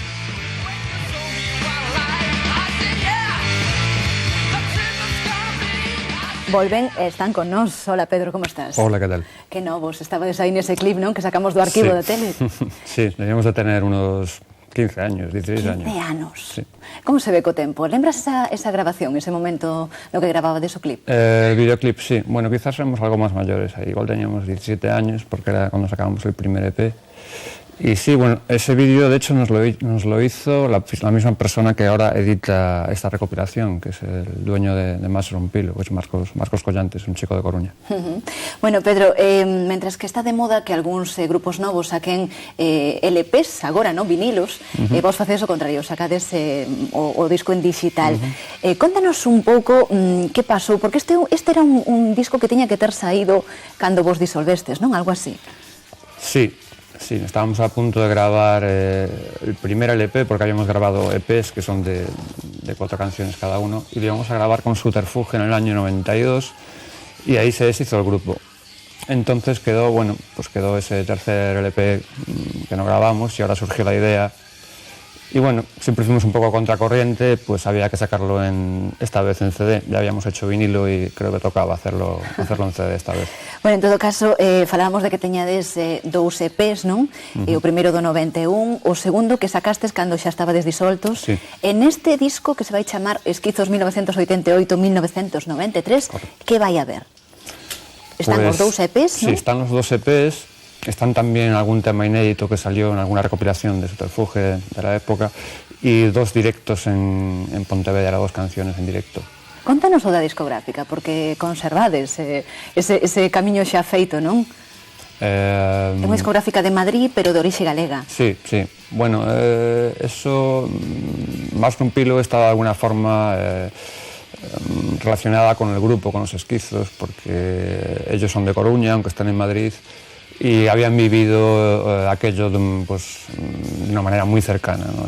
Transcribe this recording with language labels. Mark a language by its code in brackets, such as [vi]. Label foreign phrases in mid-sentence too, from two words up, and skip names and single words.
[gl] Volven e están con nós. Hola Pedro, como estás? [es] Hola, ¿qué tal? [gl] Que novos, estabades aí nese clip, non? Que sacamos do arquivo da tele. [es] Sí, debíamos de tener unos 15 años, 16 años. [gl] 15 anos. [es] Sí. [gl] Como se ve co tempo? Lembras esa grabación, ese momento no que grababades o clip? [es] El videoclip, sí. Bueno, quizás éramos algo más mayores ahí. Igual teníamos 17 años, porque era cuando sacábamos el primer EP. Y sí, bueno, ese vídeo de hecho nos lo hizo la misma persona que ahora edita esta recopilación, que es el dueño de Más Rompilo, que es Marcos Collantes, un chico de Coruña. [gl] Bueno, Pedro, mentras que está de moda que algúns grupos novos saquen LPs, agora, non, vinilos, vos facedes o contrario, sacades o disco en digital. Contanos un pouco que pasou, porque este era un disco que tiña que ter saído cando vos disolvestes, non? Algo así. [es] Sí, estábamos a punto de grabar el primer LP, porque habíamos grabado EPs que son de 4 canciones cada uno, y lo íbamos a grabar con Subterfuge en el año 92, y ahí se deshizo el grupo. Entonces quedó ese tercer LP que no grabamos, y ahora surgió la idea. Y bueno, siempre fuimos un poco a contracorriente, pues había que sacarlo esta vez en CD. Ya habíamos hecho vinilo y creo que tocaba hacerlo en CD esta vez. [gl] Bueno, en todo caso, falábamos de que teñades 2 EPs, non? O primeiro do 91, o segundo que sacastes cando xa estabades disoltos. [es] Sí. [gl] En este disco que se vai chamar Esquizos 1988-1993, que vai haber? Están os 2 EPs, non? [es] Sí, están los 2 EPs. Están también algún tema inédito que salió en alguna recopilación de Subterfuge de la época y 2 directos en Pontevedra, 2 canciones en directo. [gl] Contanos o da discográfica, porque conservades ese camiño xa feito, non? É unha discográfica de Madrid, pero de orixe galega. [es] Sí, sí. Bueno, eso, más que un pilo, está de alguna forma relacionada con el grupo, con los Esquizos, porque ellos son de Coruña, aunque están en Madrid, y habían vivido aquello de una manera muy cercana, ¿no?